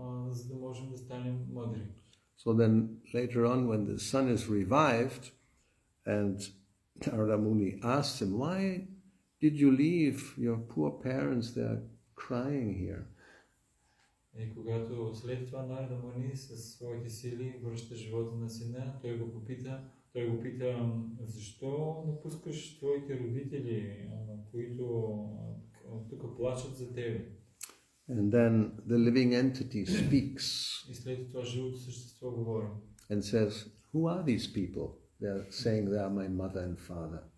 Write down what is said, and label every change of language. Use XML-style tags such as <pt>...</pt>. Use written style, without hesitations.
<bg>За да можем да станем мъдри.</bg> <en>So then later on, when the son is revived, and Narada Muni asks him, why did you leave your poor parents? They are crying here.</en> <bg>И когато след това Нарада Муни със своите сили връща живота на сина, той го пита, защо напускаш твоите родители, които тук плачат за тебе.</bg> <en>And then the living entity speaks.</en> <bg>И след това живото същество говори.</bg> <en>And says, who are these people? They are saying they are my mother and father.</en>